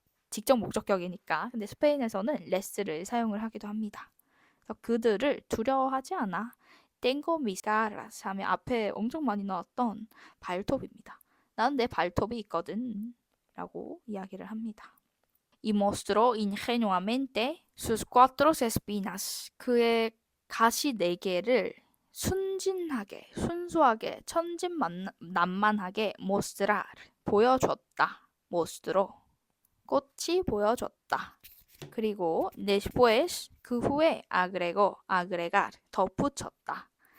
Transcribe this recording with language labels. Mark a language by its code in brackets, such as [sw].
[ko] 직접 목적격이니까. 근데 스페인에서는 레스를 사용을 하기도 합니다. 그래서 그들을 두려워하지 않아. 땡고 미스카라스 하면 앞에 엄청 많이 나왔던 발톱입니다. 나는 내 발톱이 있거든 라고 이야기를 합니다. [es] Y mostró ingenuamente sus cuatro espinas. [ko] 그의 가시 4개를 순진하게, 순수하게, 천진난만하게 mostrar, 보여줬다. mostró, 꽃이 보여줬다. 그리고 después, 그 후에 agregó, agregar, 덧붙였다.